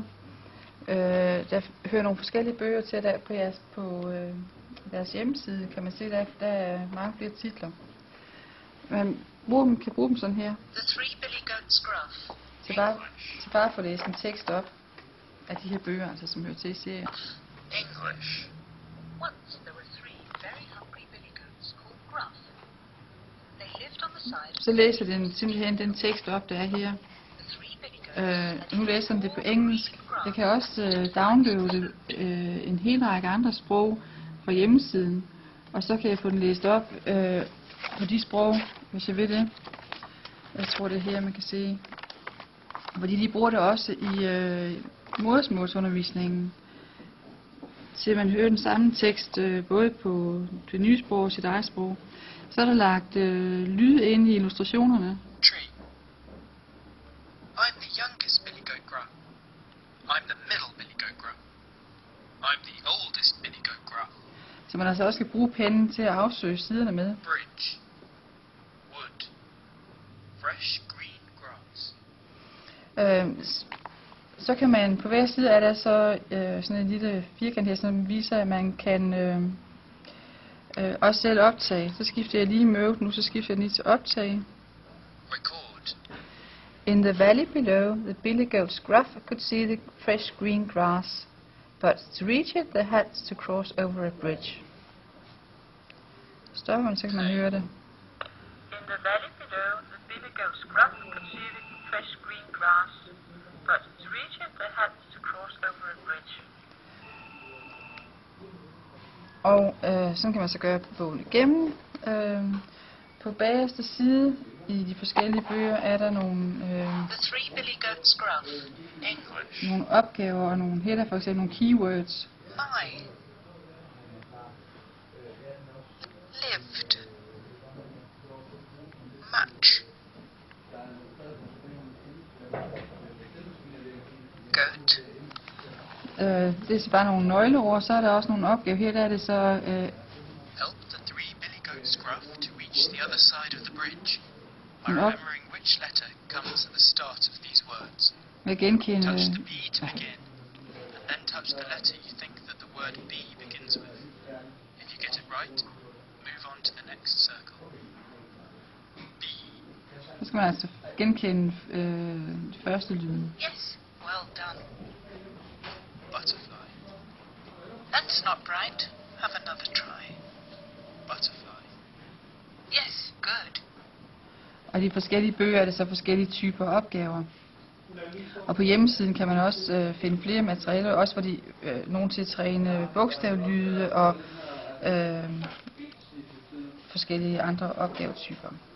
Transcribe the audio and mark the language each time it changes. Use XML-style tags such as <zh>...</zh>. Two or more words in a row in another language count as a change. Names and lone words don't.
<da>Der hører nogle forskellige bøger til der på deres hjemmeside, kan man se, der er mange flere titler. Man kan bruge dem sådan her. Til bare at få læst en tekst op af de her bøger, altså, som hører til i serien.</da> <en>English. Once there were three very hungry billy goats called Gruff. They lived on the side.</en> <da>Så læser den simpelthen den tekst op, der er her. Nu læser den det på engelsk. Jeg kan også downloade en hel række andre sprog fra hjemmesiden, og så kan jeg få den læst op på de sprog, hvis jeg vil det. Jeg tror det er her, man kan se. Fordi de bruger det også i modersmålsundervisningen, til man hører den samme tekst både på det nye sprog og sit eget sprog. Så er der lagt lyd ind i illustrationerne.</da> <en>Tree. I'm the youngest Billy Goat Gruff. I'm the middle Billy Goat Gruff. I'm the oldest Billy Goat Gruff.</en> <da>Så man altså også kan bruge pennen til at afsøge siderne med.</da> <en>Bridge. Wood. Fresh green grass.</en> <da>Så kan man på hver side af der så sådan en lille firkant her, som viser, at man kan også selv optage. Så skifter jeg lige mode nu, så skifter jeg lige til optage.</da> <en>Record. In the valley below, the billy goat's gruff could see the fresh green grass, but to reach it, they had to cross over a bridge.</en> <da>Stopper man, så kan man høre det.</da> <en>In the valley below, the billy goat's gruff could see the fresh green grass, but to reach it, they had to cross over a bridge.</en> <da>Og sådan kan man så gøre på bogen igennem. På bagerste side i de forskellige bøger er der nogle nogle opgaver og nogle header, for eksempel nogle keywords.</da> <en>My. Lived. Much. Goat.</en> <da>Det er så bare nogle nøgleord, så er der også nogle opgaver. Her der er det så</da> <en>Help the three Billy Goats Gruff to reach the other side of the bridge by remembering which letter comes at the start of these words.</en> <da>med at genkende</da> <en>Touch the B to begin, and then touch the letter you think that the word B begins with. If you get it right, move on to the next circle. B.</en> <da>så skal man altså genkende første lyden.</da> <en>Yes, well done. Butterfly. That's not right. Have another try. Butterfly. Yes, good.</en> <da>Og de forskellige bøger er det så forskellige typer opgaver. Og på hjemmesiden kan man også finde flere materialer, også hvor de nogen til at træne bogstavlyde og forskellige andre opgavetyper.</da>